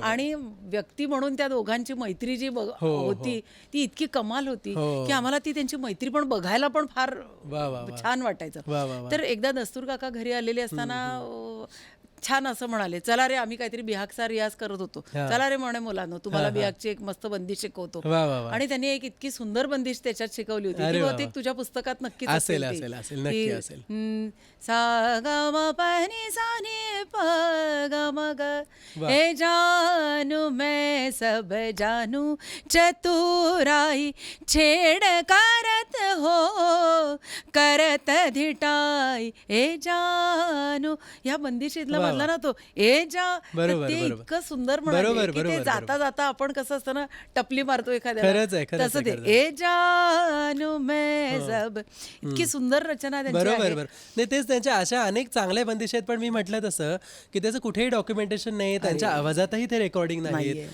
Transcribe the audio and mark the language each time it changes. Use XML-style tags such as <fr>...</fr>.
<mr>आणि व्यक्ती म्हणून त्या दोघांची मैत्री जी होती ती इतकी कमाल होती की आम्हाला ती त्यांची मैत्री पण बघायला पण फार छान वाटायचं. तर एकदा दस्तूर काका घरी आलेले असताना छान असं म्हणाले, चला रे आम्ही काहीतरी बिहागचा रियाज करत होतो, चला रे म्हणे मुलांनो तुम्हाला बिहागची एक मस्त बंदिश शिकवतो. आणि त्यांनी एक इतकी सुंदर बंदिश त्याच्यात शिकवली होती की बहुतेक तुझ्या पुस्तकात नक्कीच असेल.</mr> <hi>सा ग म प नि सा नि प ग म ग ए जानू मैं सब जानू चतुराई छेड करत हो करत धिटाई ए जानू.</hi> <mr>या बंदिशीतला म्हणला ना तो ए जा, ते इतकं सुंदर म्हणाले की ते जाता जाता आपण कसं असतं ना टपली मारतो एखाद्याला, तसं ते</mr> <hi>ए जानू मैं सब.</hi> <mr>इतकी सुंदर रचना त्यांची आहे. बरोबर. नाही तेच, त्यांच्या अशा अनेक चांगल्या बंदिशी आहेत, पण मी म्हटलं तसं की त्याचं कुठेही डॉक्युमेंटेशन नाही, त्यांच्या आवाजातही ते रेकॉर्डिंग नाहीत.</mr>